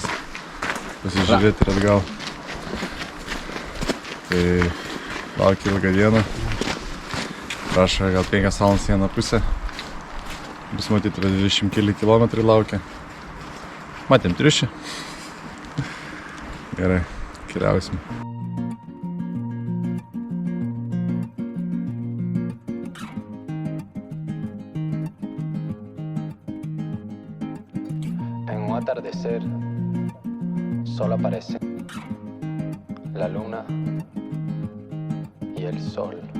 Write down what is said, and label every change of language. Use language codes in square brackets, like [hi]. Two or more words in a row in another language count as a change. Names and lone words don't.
[lt] Pasižiūrėti ir atgal. Tai laukia ilgą dieną. Prašo gal 5 valandas vieną pusę. Bus matyti 20 km laukia. Matėm triušį. Gerai, keliausim. [es] En un atardecer solo aparecen la luna y el sol.